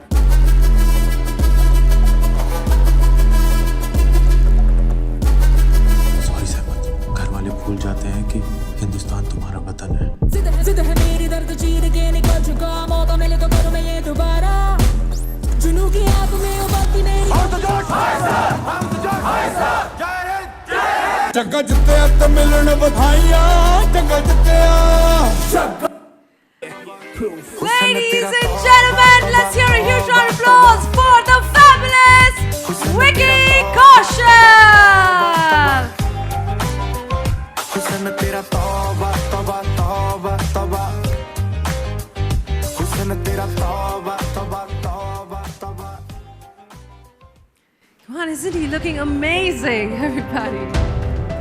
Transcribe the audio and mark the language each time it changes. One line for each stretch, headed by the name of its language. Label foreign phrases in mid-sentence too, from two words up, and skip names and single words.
Hindi: सॉरी सहमत, घर वाले भूल जाते हैं कि हिंदुस्तान तुम्हारा वतन है। जिद है मेरी दर्द चीर के निकल चुका, मौका मिले तो करूं मैं ये दोबारा। जुनू की आंख में उबलती मेरी
Punjabi: ਜੱਗਾ ਜਿੱਤੇ ਤੇ ਮਿਲਣ ਵਧਾਈਆਂ ਜੱਗਾ ਜਿੱਤੇ
English: Ladies and gentlemen, let's hear a huge round of applause for the fabulous Vicky Kaushal.
Hindi: हुस्न तेरा तौबा तौबा तौबा तौबा हुस्न तेरा तौबा तौबा तौबा तौबा
English: Come on, isn't he looking amazing, everybody?